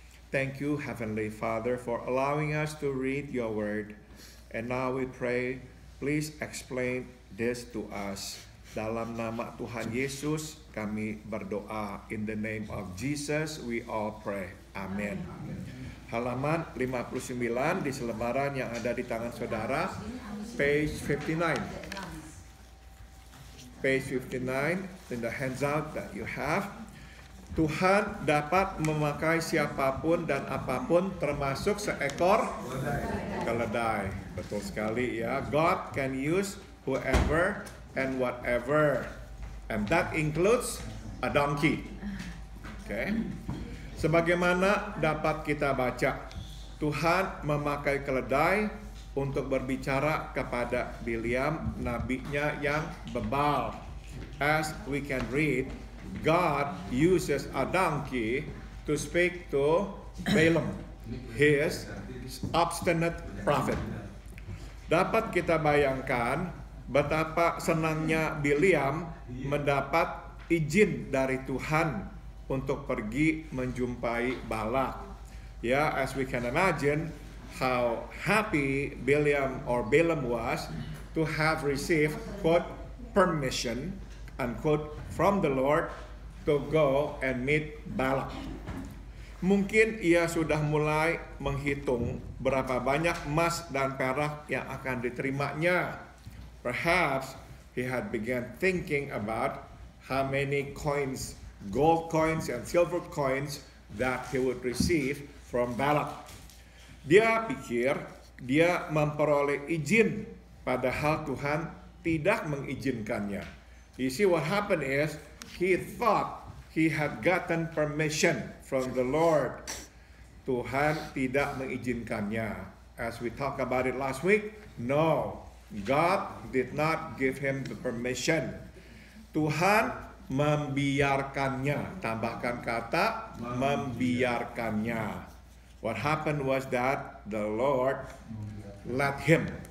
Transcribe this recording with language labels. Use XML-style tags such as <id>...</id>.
<en>Thank you, Heavenly Father, for allowing us to read your word. And now we pray, please explain this to us.</en> <id>Dalam nama Tuhan Yesus kami berdoa.</id> <en>In the name of Jesus we all pray. Amin.</en> <id>Halaman 59 di selebaran yang ada di tangan saudara,</id> <en>page 59. Page 59 in the handout that you have.</en> <id>Tuhan dapat memakai siapapun dan apapun, termasuk seekor keledai. Betul sekali ya.</id> <en>God can use whoever and whatever, and that includes a donkey. Okay.</en> <id>Sebagaimana dapat kita baca, Tuhan memakai keledai untuk berbicara kepada Bileam, nabinya yang bebal.</id> <en>As we can read, God uses a donkey to speak to Balaam, his obstinate prophet.</en> <id>Dapat kita bayangkan betapa senangnya Bileam mendapat izin dari Tuhan untuk pergi menjumpai Balak.</id> <en>Ya, as we can imagine how happy Balaam was to have received, quote, permission, unquote, from the Lord to go and meet Balak.</en> <id>Mungkin ia sudah mulai menghitung berapa banyak emas dan perak yang akan diterimanya.</id> <en>Perhaps he had begun thinking about how many coins, gold coins and silver coins that he would receive from Balak.</en> <id>Dia pikir dia memperoleh izin, padahal Tuhan tidak mengizinkannya.</id> <en>You see, what happened is he thought he had gotten permission from the Lord.</en> <id>Tuhan tidak mengizinkannya.</id> <en>As we talked about it last week, no, God did not give him the permission.</en> <id>Tuhan membiarkannya. Tambahkan kata membiarkannya.</id> <en>What happened was that the Lord let him.</en>